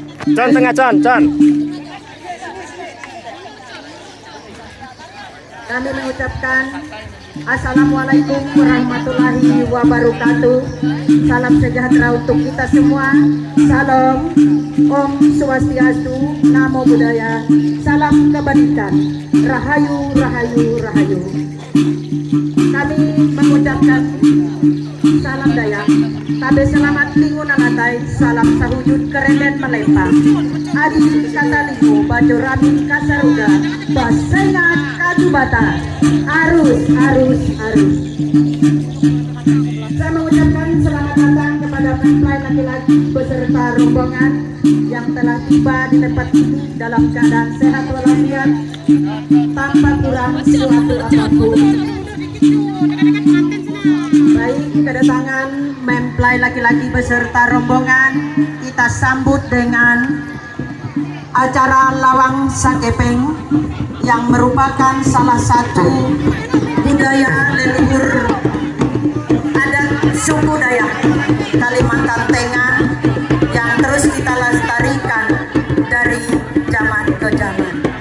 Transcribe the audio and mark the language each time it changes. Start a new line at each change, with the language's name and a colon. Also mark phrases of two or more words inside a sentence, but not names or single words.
Indonesian: Con tengah con. Kami mengucapkan
Arabic: السلام عليكم ورحمة الله وبركاته.
Indonesian: Salam sejahtera untuk kita semua. Salam
Sanskrit: ओम् स्वस्त्यस्तु,
Pali: Namo Buddhaya,
Indonesian: salam kebajikan, Rahayu, Rahayu, Rahayu. Kami mengucapkan salam Dayak,
Ngaju: tabe selamat lingun alatai, salam sahujud kerenden melempang. Adi kataliku baju ramin kasaruga, basengat kadubata, arus, arus, arus.
Indonesian: Saya mengucapkan selamat datang kepada mempelai laki-laki beserta rombongan yang telah tiba di tempat ini dalam keadaan sehat walafiat tanpa kurang suatu apapun. Baik, kedatangan mempelai laki-laki beserta rombongan kita sambut dengan acara Lawang Sakepeng yang merupakan salah satu budaya leluhur adat suku Dayak Kalimantan Tengah yang terus kita lestarikan dari zaman ke zaman.